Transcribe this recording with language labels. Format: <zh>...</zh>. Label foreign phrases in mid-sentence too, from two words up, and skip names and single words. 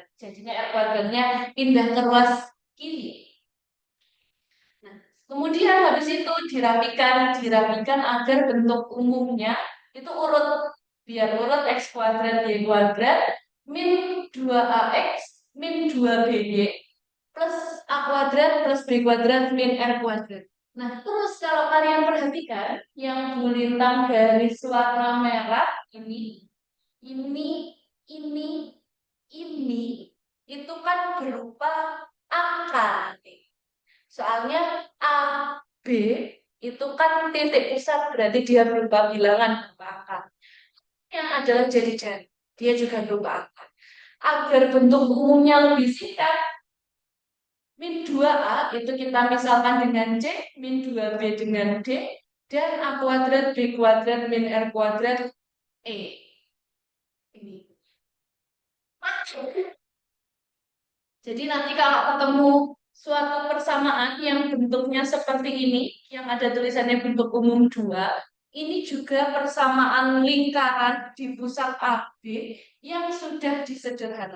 <id>Jadinya R kuadratnya pindah ke ruas kiri. Nah, kemudian habis itu dirapikan agar bentuk umumnya itu urut, biar urut X kuadrat Y kuadrat min 2AX min 2BY plus A kuadrat plus B kuadrat min R kuadrat. Nah, terus kalau kalian perhatikan yang Bu Lintang garis warna merah ini, ini, ini, itu kan berupa angka. Soalnya A, B itu kan titik pusat, berarti dia berupa bilangan berupa angka. Yang adalah jari-jari, dia juga berupa angka. Agar bentuk umumnya lebih singkat, min 2A itu kita misalkan dengan C, min 2B dengan D, dan A kuadrat B kuadrat min R kuadrat E. Ini. Jadi nanti kalau ketemu suatu persamaan yang bentuknya seperti ini, yang ada tulisannya bentuk umum 2, ini juga persamaan lingkaran di pusat AB yang sudah disederhanakan.</id>